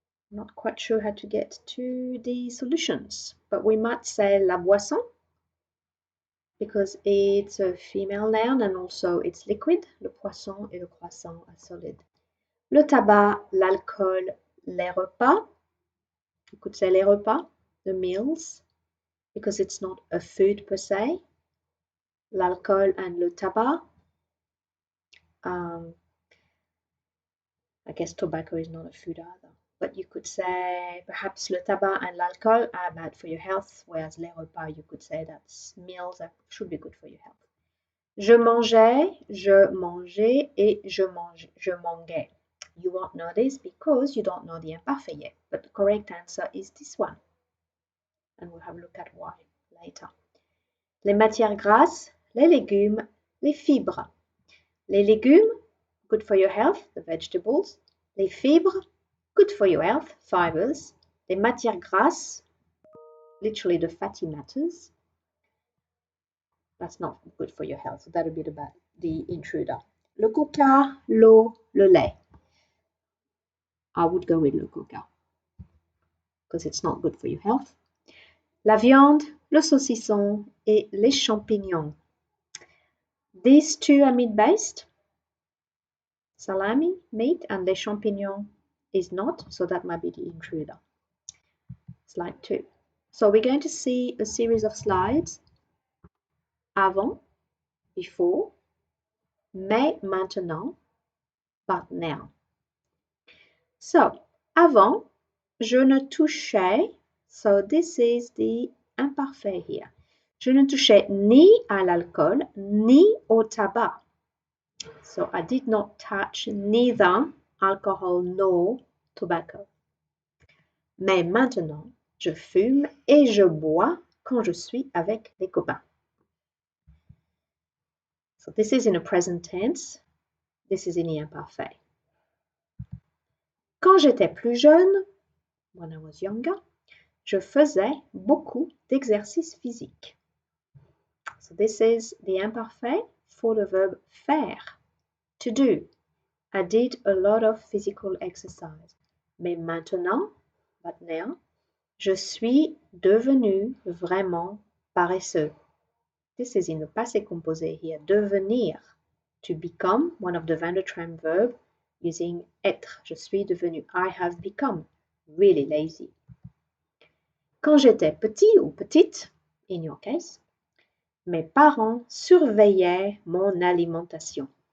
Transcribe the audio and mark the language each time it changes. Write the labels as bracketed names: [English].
[English] Not quite sure how to get to the solutions, but we might say [French] la boisson [English] because it's a female noun and also it's liquid. [French] Le poisson et le croissant are solid. Le tabac, l'alcool, les repas. [English] You could say [French] les repas, [English] the meals, because it's not a food per se. [French] L'alcool [English] and [French] le tabac. [English] I guess tobacco is not a food either. But you could say perhaps [French] le tabac [English] and [French] l'alcool [English] are bad for your health, whereas [French] les repas, [English] you could say that meals should be good for your health. [French] Je mangeais, je mangeais, et je mangeais. [English] You won't know this because you don't know the imparfait yet, but the correct answer is this one. And we'll have a look at why later. [French] Les matières grasses, les légumes, les fibres. Les légumes, [English] good for your health, the vegetables. [French] Les fibres, [English] good for your health, fibers. [French] Les matières grasses, [English] literally the fatty matters. That's not good for your health, so that'll be the intruder. [French] Le coca, l'eau, le lait. [English] I would go with [French] le coca [English] because it's not good for your health. [French] La viande, le saucisson, et les champignons. [English] These two are meat-based. Salami, meat, and [French] les champignons [English] is not, so that might be the intruder. Slide 2. So we're going to see a series of slides. [French] Avant, [English] before, [French] mais maintenant, [English] but now. So, [French] avant, je ne touchais, [English] so this is the imparfait here. [French] Je ne touchais ni à l'alcool, ni au tabac. [English] So I did not touch neither alcohol nor tobacco. [French] Mais maintenant, je fume et je bois quand je suis avec les copains. [English] So this is in a present tense. This is in the imparfait. [French] Quand j'étais plus jeune, [English] when I was younger, [French] je faisais beaucoup d'exercices physiques. [English] So this is the imparfait for the verb faire, to do. I did a lot of physical exercise. [French] Mais maintenant, [English] but now, [French] je suis devenu vraiment paresseux. [English] This is in the passé composé here. Devenir, to become, one of the Van der Tram verb using être. [French] Je suis devenu, [English] I have become really lazy. [French] Quand j'étais petit ou petite, [English] in your case, [French] mes parents surveillaient mon alimentation.